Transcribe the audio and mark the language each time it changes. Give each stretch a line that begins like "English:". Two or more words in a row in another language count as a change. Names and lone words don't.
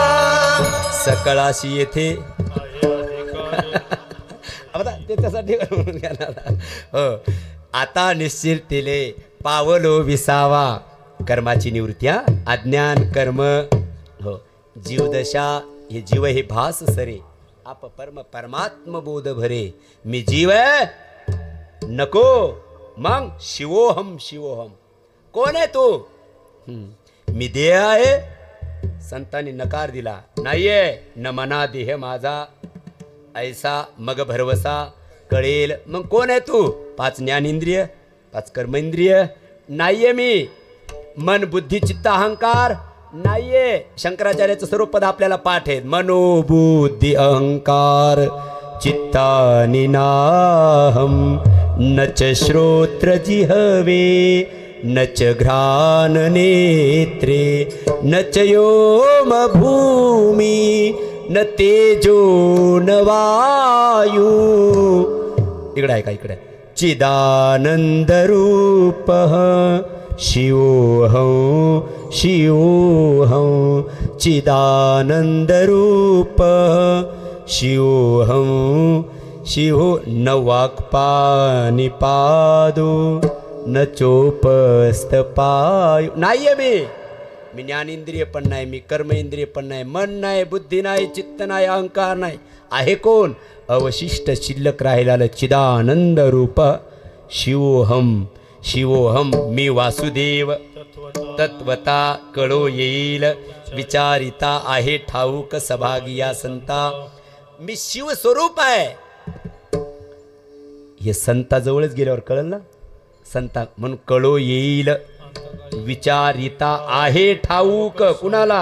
Marathi: सकळाशी येथे आता त्याच्यासाठी हो. आता निश्चिंतीने पावलो विसावा, कर्माची निवृत्ती. हा, अज्ञान कर्म हो. जीवदशा हे जीव हे भास सरे, आप परम परमात्म बोध भरे. मी जीव आहे नको, मग
Sanskrit: शिवोहम शिवोहम.
Marathi: कोण आहे तू? मी देह आहे. संतांनी नकार दिला, नाहीये न मना देह माझा ऐसा मग भरवसा कळेल. मग कोण आहे तू? 5 ज्ञानेंद्रिय, 5 कर्मेंद्रिय नाहीये मी. मन बुद्धी चित्त अहंकार नाहीये. शंकराचार्याचं सर्व पद आपल्याला पाठ आहेत.
Sanskrit: मनो बुद्धी अहंकार चित्तानि नाहम, न च श्रोत्र जिहवे, न च घ्राण नेत्रे, न च योम भूमी, न तेजो न वायू.
Marathi: इकडे आहे का?
Sanskrit: इकडे चिदानंद रूप शिवोहं शिवोहं, चिदानंद रूप शिवोहं शिवो. न वाक्पानि पादो, न चोपस्त पायू.
Marathi: नाहीये मी ज्ञानेंद्रिय पण नाही, मी कर्मेंद्रिय पण नाही, मन नाही, बुद्धी नाही, चित्त नाही, अहंकार नाही. आहे कोण? अवशिष्ट शिल्लक राहिलेलं
Sanskrit: चिदानंद रूप शिवोहम शिवोहम.
Marathi: मी वासुदेव तत्वता कळो येईल, विचारिता आहे ठाऊक सभागिया संता. मी शिव स्वरूप आहे. हे संताजवळच गेल्यावर कळलं ना. संता म्हणून कळो येईल, विचारिता आहे ठाऊक कुणाला?